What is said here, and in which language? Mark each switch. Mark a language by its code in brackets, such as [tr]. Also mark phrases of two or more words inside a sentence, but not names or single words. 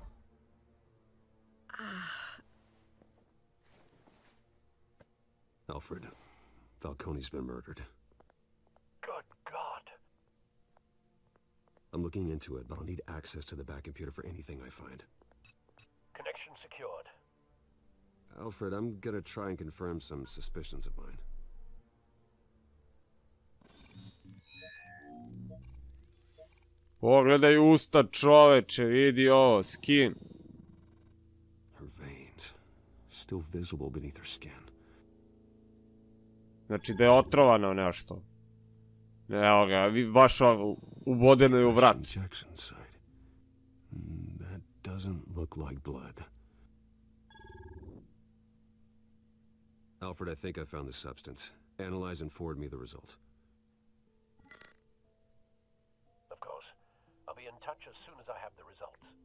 [en] Alfred, Falcone's been murdered. Good God. I'm looking into it, but I'll need access to the back computer for anything I find. Connection secured. Alfred, I'm gonna try and confirm some suspicions of mine. [sr] Pogledaj usta, čoveče, vidi ovo, [en] skin. Her veins, still visible beneath her skin. [sr] Znači da je otrovano nešto. Evo ga, baš ubodeno je u vrat. [en] Injection site. That doesn't look like blood. Alfred, I think I found the substance. Analyze and forward me the result. Of course. I'll be in touch as soon as I have the results.